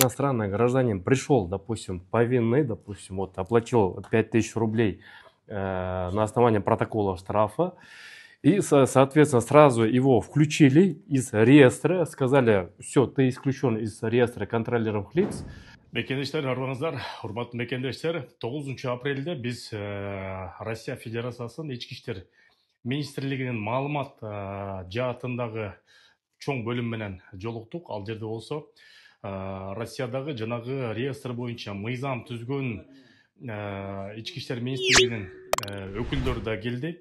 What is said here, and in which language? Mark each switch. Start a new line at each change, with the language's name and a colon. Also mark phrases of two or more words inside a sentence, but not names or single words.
Russian: Иностранный гражданин пришел, допустим, повинный, допустим, вот оплатил 5000 рублей на основании протокола штрафа. И, соответственно, сразу его включили из реестра, сказали, все, ты исключен из реестра контролируемых лиц.
Kyrgyz: Мекендештер, арбаңыздар, урматтуу мекендештер, 9 апрелде биз Россия Федерациясынын ички иштер министрлигинин маалымат жаатындагы чоң бөлүм менен жолуктук. Ал жерде болсо Россиядагы жанагы реестр боюнча мыйзам түзгөн ички иштер министрлигинин өкүлдөрү да келди.